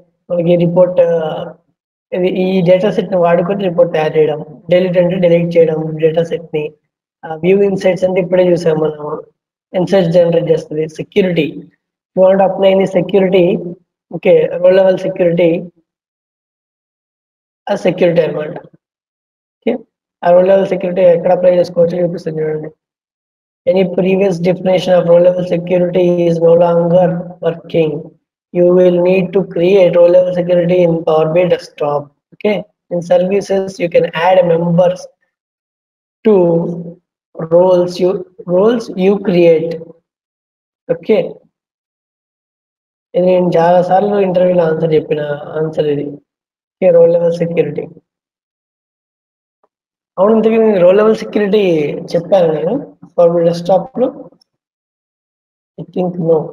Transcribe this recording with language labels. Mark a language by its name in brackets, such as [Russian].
[Telugu] మనకి రిపోర్ట్ ఇది ఈ డేటా సెట్ ని వాడుకొని రిపోర్ట్ తయారు చేయడం, డెలీట్ అంటే డెలీట్ చేయడం డేటా సెట్ ని, వ్యూ ఇన్సైట్స్ అంటే ఇప్పుడే చూసాం మనం, ఇన్సైట్స్ జనరేట్ చేస్తుంది. Security, [English] you want apply any security, [Telugu] okay, రో లెవెల్ సెక్యూరిటీ, ఆ సెక్యూరిటీ అనమాట. ఓకే, ఆ రో లెవెల్ సెక్యూరిటీ ఎక్కడ అప్లై చేసుకోవచ్చు చూపిస్తుంది చూడండి. [English] Any previous definition of row-level security is no longer working. You will need to create row-level security in Power BI Desktop. Okay. In services, you can add members to roles you create. Okay. [Telugu] ఇది నేను చాలా సార్లు ఇంటర్వ్యూలో answer చెప్పిన answer ఇది. Role level security. అవును, ఇంతకీ role level security చెప్పాను నేను పవర్ BI డెస్క్టాప్ లో. [English] I think no.